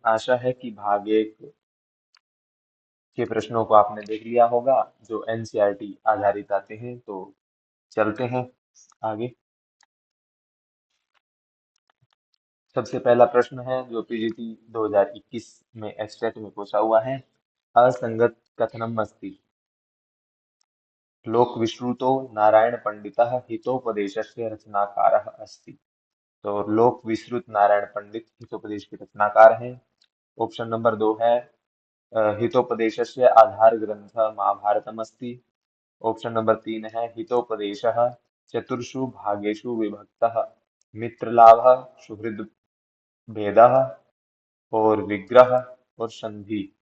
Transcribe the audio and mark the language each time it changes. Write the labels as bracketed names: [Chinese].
[Hindi] आशा है कि भाग 1 के प्रश्नों को आपने देख लिया होगा जो एनसीईआरटी आधारित आते हैं। तो चलते हैं आगे। सबसे पहला प्रश्न है जो पीजीटी 2021 में एस्टेट में पूछा हुआ है। [Sanskrit] असंगत कथनम अस्ति लोक विश्रुतो नारायण पंडितः हितोपदेशस्य रचनाकारः अस्ति। [Hindi] तो लोक विश्रुत नारायण पंडित हितोपदेश के रचनाकार हैं। ऑप्शन नंबर 2 है [Sanskrit] हितोपदेशस्य आधार ग्रंथ महाभारतम अस्ति। [Hindi] ऑप्शन नंबर 3 है [Sanskrit] हितोपदेशः चतुर्षु भागेषु विभक्तः मित्रलाभः सुहृद भेदः और विग्रह और संधि।